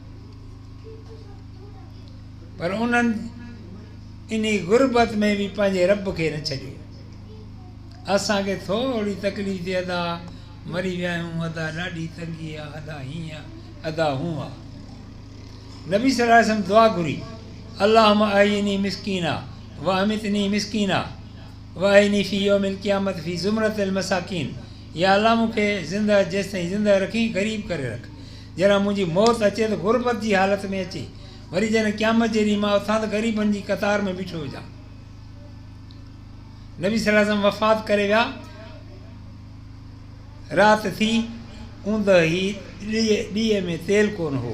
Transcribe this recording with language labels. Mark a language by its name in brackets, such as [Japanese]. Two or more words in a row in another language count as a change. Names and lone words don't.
[Sindhi] पर उन्हनि इन गुरबत में बि पंहिंजे रब खे न छॾियो। असांखे थोरी तकलीफ़ थिए, अदा मरी विया आहियूं, अदा ॾाढी तंगी आहे, अदा हीअं आहे, अदा हूअं आहे। नबी [Arabic] صلى الله عليه وسلم [Sindhi] दुआ घुरी, [Arabic] اللهم أحيني مسكينا و أمتني مسكينا و أحيني في يوم القيامة في زمرة المساكين. [Sindhi] या अल्लाह मूंखे ज़िंदा जेसिताईं ज़िंदा रखी ग़रीब करे रख। जॾहिं मुंहिंजी मौत अचे त गुरबत जी हालत में अचे, वरी जॾहिं क़यामत जे ॾींहुं मां उथां त ग़रीबनि जी कतार में बीठो हुजां। नबी [Arabic] صلى الله عليه وسلم [Sindhi] वफ़ात करे विया, राति थी, ऊंद ई ॾीए में तेल कोन हो।